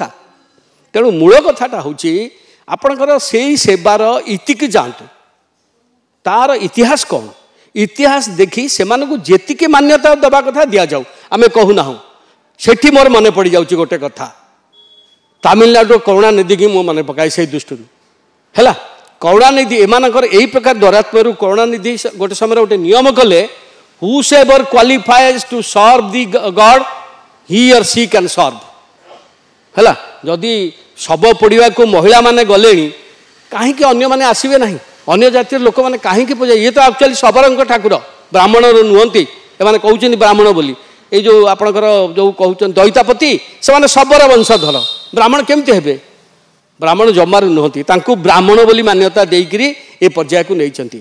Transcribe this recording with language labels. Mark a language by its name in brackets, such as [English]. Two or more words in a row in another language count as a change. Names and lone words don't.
[Odia] ତେଣୁ ମୂଳ କଥାଟା ହେଉଛି ଆପଣଙ୍କର ସେଇ ସେବାର ଇତିକି ଯାଆନ୍ତୁ ତାର ଇତିହାସ କ'ଣ ଇତିହାସ ଦେଖି ସେମାନଙ୍କୁ ଯେତିକି ମାନ୍ୟତା ଦେବା କଥା ଦିଆଯାଉ ଆମେ କହୁନାହୁଁ। ସେଠି ମୋର ମନେ ପଡ଼ିଯାଉଛି ଗୋଟେ କଥା ତାମିଲନାଡୁର କରୁଣାନିଧିକି ମୁଁ ମନେ ପକାଏ ସେଇ ଦୃଷ୍ଟିରୁ ହେଲା। କରୁଣାନିଧି ଏମାନଙ୍କର ଏଇ ପ୍ରକାର ଦୌରାତ୍ମ୍ୟରୁ କରୁଣାନିଧି ଗୋଟେ ସମୟରେ ଗୋଟେ ନିୟମ କଲେ [English] whosoever qualifies to serve the God he or she can serve [Odia] ହେଲା। ଯଦି ଶବ ପୋଡ଼ିବାକୁ ମହିଳାମାନେ ଗଲେଣି କାହିଁକି ଅନ୍ୟମାନେ ଆସିବେ ନାହିଁ ଅନ୍ୟ ଜାତିର ଲୋକମାନେ କାହିଁକି ପୂଜା ଇଏ ତ ଆକ୍ଚୁଆଲି ଶବରଙ୍କ ଠାକୁର ବ୍ରାହ୍ମଣର ନୁହନ୍ତି ଏମାନେ କହୁଛନ୍ତି ବ୍ରାହ୍ମଣ ବୋଲି ଏଇ ଯେଉଁ ଆପଣଙ୍କର ଯେଉଁ କହୁଛନ୍ତି ଦଇତାପତି ସେମାନେ ଶବର ବଂଶଧର ବ୍ରାହ୍ମଣ କେମିତି ହେବେ ବ୍ରାହ୍ମଣ ଜମାରୁ ନୁହନ୍ତି ତାଙ୍କୁ ବ୍ରାହ୍ମଣ ବୋଲି ମାନ୍ୟତା ଦେଇକରି ଏ ପର୍ଯ୍ୟାୟକୁ ନେଇଛନ୍ତି।